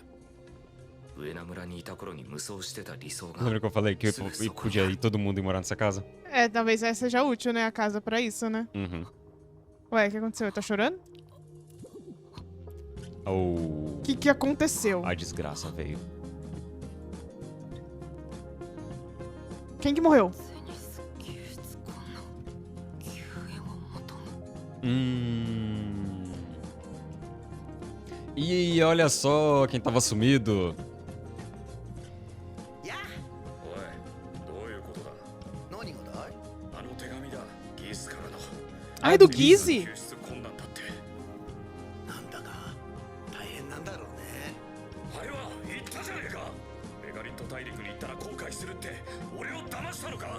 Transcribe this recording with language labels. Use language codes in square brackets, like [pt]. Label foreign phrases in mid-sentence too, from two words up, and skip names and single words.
[ja] 上名村にいた頃に無双してた理想が [pt] Lembra que eu falei que podia ir todo mundo ir morar nessa casa? É, talvez essa seja útil, né? A casa pra isso, né? Uhum. Ué, o que aconteceu? Tá chorando? Oh, O que aconteceu? a desgraça veio. Quem que morreu? [ja] ゼニス救出困難救援を求む。 [pt] Ih, olha só quem tava sumido. [ja] おい、どういうことだ。何がだい。あの手紙だ。ギースからの [pt] Ai, do Gizzy? [ja] 救出困難だって。なんだか大変なんだろうね。はいは言ったじゃねえか。メガリット大陸に行ったら後悔するって俺を騙したのか。